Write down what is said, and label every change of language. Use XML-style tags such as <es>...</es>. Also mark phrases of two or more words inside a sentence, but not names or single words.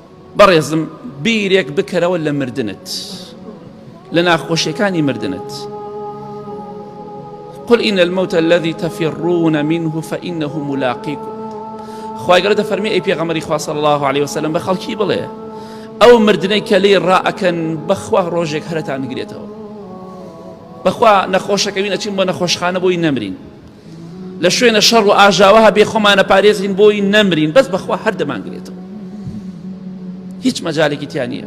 <ckb>بەڕێزم بیرێک بکەرەوە لە مردنت، لە ناخۆشیەکانی مردنت.</ckb> <ar>قل إن الموت الذي تفرون منه فإنه ملاقيكم.</ar> <ckb>خوای گەورە دەفەرمێ ئەی پێغەمبەری خوا</ckb> <ar>صلی الله عليه وسلم</ar> <ckb>بە خەڵکی بڵێ ئەو مردنەی کە لێی ڕائەکەن بەخوا ڕۆژێک هەرتان گرێتەوە. بەخوا نەخۆشەکەوی نەچین بۆ نەخۆشخانە بۆی نەمرین، لە شوێنە شەڕ و ئاژاوە بێ خۆمانە پارێزین بۆی نەمرین، بەس بەخوا هەر دەمانگرێتەوە، هیچ مەجالێکی تیا نییە.</ckb>